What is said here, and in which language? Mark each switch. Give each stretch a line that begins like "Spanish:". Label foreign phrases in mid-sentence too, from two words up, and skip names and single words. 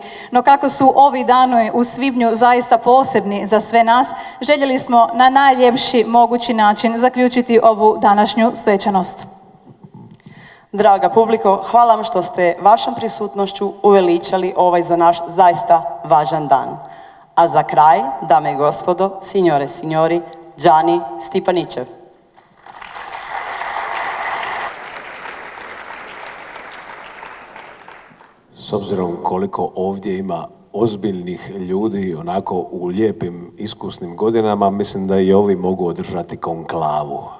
Croatian: No kako su ovi dani u svibnju zaista posebni za sve nas, željeli smo na najljepši mogući način zaključiti ovu današnju svečanost. Draga publiko, hvala vam što ste vašom prisutnošću uveličali ovaj za naš zaista važan dan. A za kraj, dame i gospodo,
Italian: signore, signori, Gianni Stipaničev.
Croatian: S obzirom koliko ovdje ima ozbiljnih ljudi onako u lijepim iskusnim godinama, mislim da i ovi mogu održati konklavu.